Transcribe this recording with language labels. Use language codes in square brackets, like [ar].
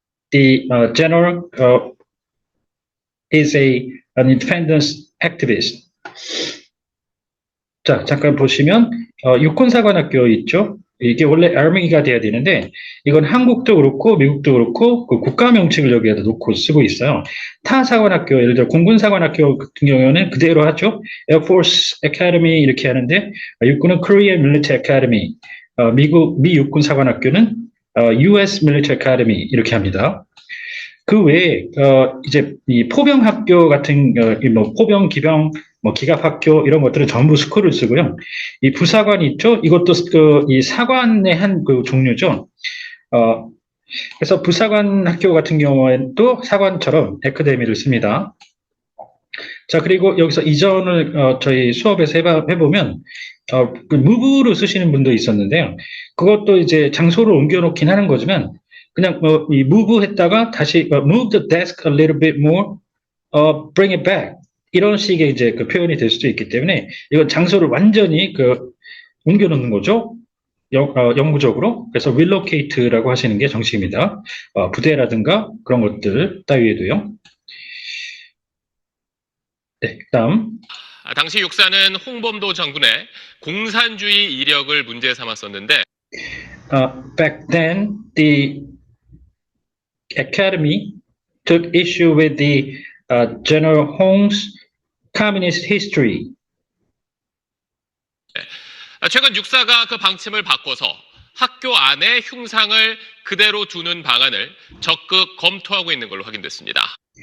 [en] The general is an independence activist. [ko] 자, 잠깐 보시면 육군사관학교 있죠? 이게 원래 Army가 돼야 되는데 이건 한국도 그렇고 미국도 그렇고 그 국가 명칭을 여기에다 놓고 쓰고 있어요. 타 사관학교, 예를 들어 공군사관학교 같은 경우는 그대로 하죠. Air Force Academy 이렇게 하는데 육군은 Korean Military Academy, 미 육군사관학교는 US Military Academy 이렇게 합니다. 그 외에 이제 이 포병학교 같은 뭐 포병, 기병, 뭐 기갑학교 이런 것들은 전부 스쿨을 쓰고요. 이 부사관 있죠? 이것도 이 사관의 한 그 종류죠. 그래서 부사관 학교 같은 경우에는 또 사관처럼 에카데미를 씁니다. 자, 그리고 여기서 이전을 저희 수업에서 해보면 그 무브로 쓰시는 분도 있었는데요. 그것도 이제 장소를 옮겨놓긴 하는 거지만 그냥 이 move 했다가 다시 [en] move the desk a little bit more, bring it back [ko] 이런 식의 이제 그 표현이 될 수도 있기 때문에 이건 장소를 완전히 옮겨놓는 거죠. 영구적으로. 그래서 relocate라고 하시는 게 정식입니다. 부대라든가 그런 것들 따위에도요. 네, 다음. 당시 육사는 홍범도 장군의 공산주의 이력을 문제 삼았었는데 [en] Back then, the academy took issue with the General Hong's communist history. [ko] 최근 육사가 그 방침을 바꿔서 학교 안에 흉상을 그대로 두는 방안을 적극 검토하고 있는 걸로 확인됐습니다.